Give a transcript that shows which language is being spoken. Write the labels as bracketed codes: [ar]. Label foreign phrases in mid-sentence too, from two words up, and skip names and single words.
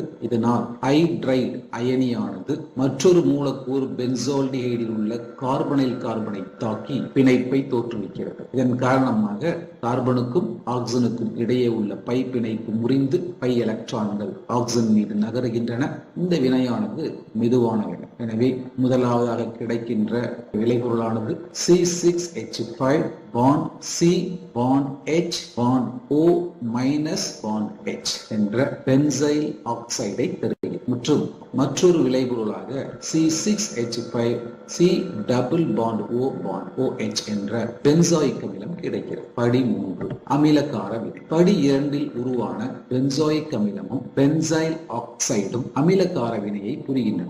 [ta] இதனால் ஹைட்ரைடு அயனியானது மற்றொரு மூலக்கூறு பென்சால்டிஹைடில் உள்ள கார்பனைல் கார்பனை தாக்கி பிணைப்பை தோற்றுவிக்கிறது. தோற்றுவிக்கிறது. இதன் காரணமாக கார்பனுக்கும் ஆக்சிஜனுக்கும் இடையே உள்ள பை பிணைப்பு முறிந்து பை எலக்ட்ரான்கள் ஆக்சிஜன் மீது நகருகின்றன. இந்த வினையானது மெதுவான வினை. எனவே முதலாவதாக கிடைக்கின்ற விளைபொருளானது [en] C6H5 bond C bond H bond O minus bond H [ta] என்ற பென்சைல் ஆக்சைடை தருகிறது. மற்றும் மற்றொரு விளைபொருளாக [en] C6H5 C double bond O bond OH [ta] என்ற பென்சாயிக் அமிலம் கிடைக்கிறது. படி 3 அமிலகார வினை. படி 2 உருவான பென்சாயிக் அமிலமும் பென்சைல் ஆக்சைடும் அமிலகார வினையை புரிகின்றன.